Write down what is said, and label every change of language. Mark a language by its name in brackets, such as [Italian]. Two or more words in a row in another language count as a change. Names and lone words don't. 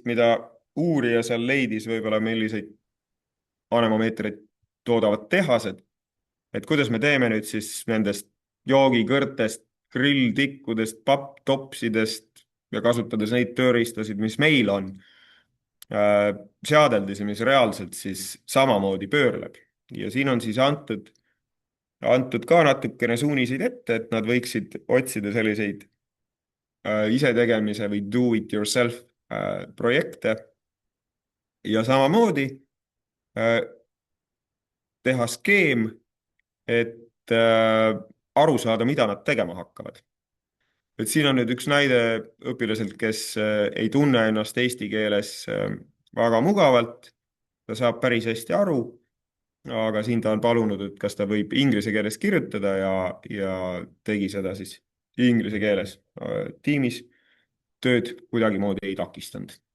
[Estonian] mida uurija seal leidis, võib-olla milliseid anemomeetreid toodavad tehased, et kuidas me teeme nüüd siis nendest joogikõrtest, grilltikkudest, papptopsidest ja kasutades neid tööriistasid, mis meil on, seadeldisi, mis reaalselt siis samamoodi pöörleb. Ja siin on siis antud ka natukene suuniseid ette, et nad võiksid otsida selliseid isetegemise või [English] do-it-yourself [Estonian] projekte ja samamoodi teha skeem, et aru saada, mida nad tegema hakkavad. Et siin on nüüd üks näide õpilaselt, kes ei tunne ennast eesti keeles väga mugavalt, ta saab päris hästi aru, aga siin ta on palunud, et kas ta võib inglise keeles kirjutada ja tegi seda siis inglise keeles tiimis, tööd kuidagimoodi ei takistanud.